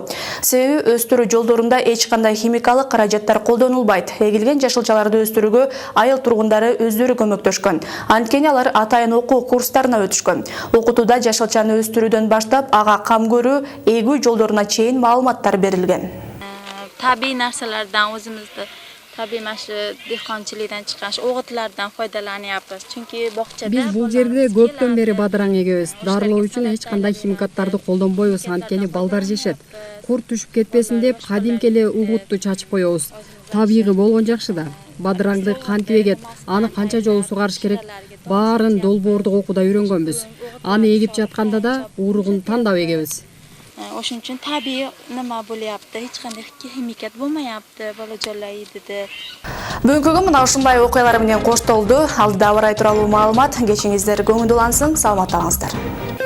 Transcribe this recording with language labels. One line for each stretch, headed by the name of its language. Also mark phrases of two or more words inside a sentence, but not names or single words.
Kyrgyz: Себеби өстүрүү жолдорунда эч кандай химикалык каражаттар колдонулбайт. Эгилген жашылчаларды өстүрүүгө айыл тургундары өздөрү көмөктөшкөн. Анткени алар атайын окуу курстарына өтүшкөн. Окутууда жашылчаны өстүрүүдөн баштап ага кам көрүү, эгүү жолдоруна чейин маалыматтар берилген.
Uzbek: Табигый нарселерден өзүмүздү tabii maşı dehqonchilikdan chiqqan o'g'itlardan foydalanyapmiz. Chunki bog'chada
Kyrgyz: biz bu жерде көптөн бери бадыраң эгебиз. Дарылоо үчүн эч кандай химикаттарды колдонбойбуз, анткени балдар жешет. Курт түшүп кетпесин деп кадимки эле угутту чачып коебуз. Табигый болгон жакшы да. Бадыраңды кантип эгет, аны канча жолу сугарыш керек, баарын долбоордук окууда үйрөнгөнбүз. Аны эгип жатканда да уругун тандап эгебиz.
Uzbek: O'shuning uchun tabiiy nima bo'lyapti, hech qanday химикат bo'lmayapti, bolajonlar yedidi.
Kyrgyz: Бүгүнкү күн мына ушундай окуялар менен коштолду. Алдыда абар ай тууралуу маалымат. Кечиңиздер көңүл улансын, саламатта калыңыздар.